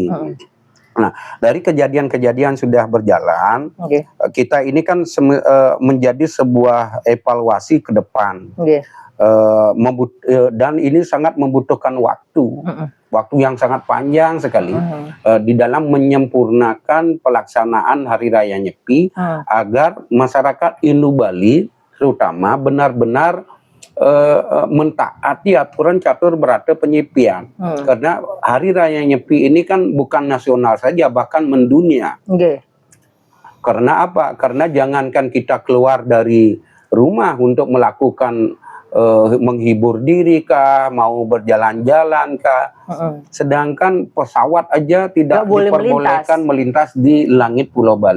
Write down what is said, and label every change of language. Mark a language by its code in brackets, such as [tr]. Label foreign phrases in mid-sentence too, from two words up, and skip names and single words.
[id] Nah, dari kejadian-kejadian sudah berjalan, kita ini kan menjadi sebuah evaluasi ke depan, dan ini sangat membutuhkan waktu yang sangat panjang sekali di dalam menyempurnakan pelaksanaan Hari Raya Nyepi, agar masyarakat Hindu Bali terutama benar-benar mentaati aturan catur berata penyepian. Karena Hari Raya Nyepi ini kan bukan nasional saja, bahkan mendunia. Karena apa? Karena jangankan kita keluar dari rumah untuk melakukan menghibur diri kah, mau berjalan-jalan kah, sedangkan pesawat aja tidak diperbolehkan melintas di langit Pulau Bali.